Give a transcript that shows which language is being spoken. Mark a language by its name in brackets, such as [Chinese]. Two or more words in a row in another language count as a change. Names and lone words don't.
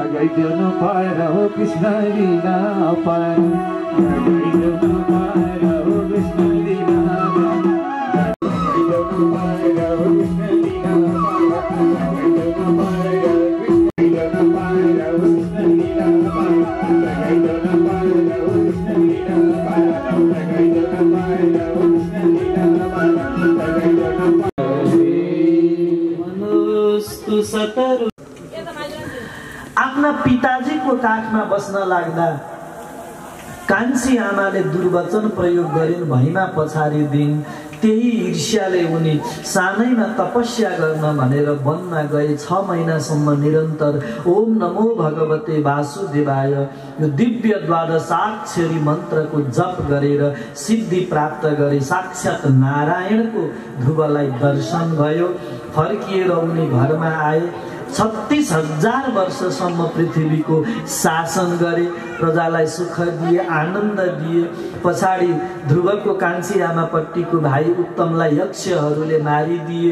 [Nepali] लगाइदेऊ पार हो कृष्ण लीला अपार लगाइदेऊ पार हो कृष्ण लीला लगाइदेऊ पार हो कृष्ण लीला लगाइदेऊ पार हो कृष्ण लीला लगाइदेऊ पार हो कृष्ण लीला लगाइदेऊ पार हो कृष्ण लीला लगाइदेऊ मनुस्तु सतरु आफ्ना पिताजीको काखमा बस्न लाग्दा कान्छी आमाले दुर्वचन प्रयोग गरिन् भैमा पछाडि दिन त्यही ईर्ष्याले उनी सानैमा तपस्या गर्न भनेर वनमा गए 6 महिनासम्म निरन्तर [Sanskrit] ओम नमो भगवते वासुदेवाय [Nepali] यो दिव्य द्वादशाक्षरी मन्त्रको जप गरेर सिद्धि प्राप्त गरे साक्षात् नारायणको ध्रुवलाई दर्शन भयो फर्किएर उनी घरमा आए 36,000 वर्षसम्म पृथ्वीको शासन गरे प्रजालाई सुख दिए आनन्द दिए पछाडि ध्रुवको कान्छी आमापट्टिको भाइ उत्तमलाई यक्षहरूले मारिदिए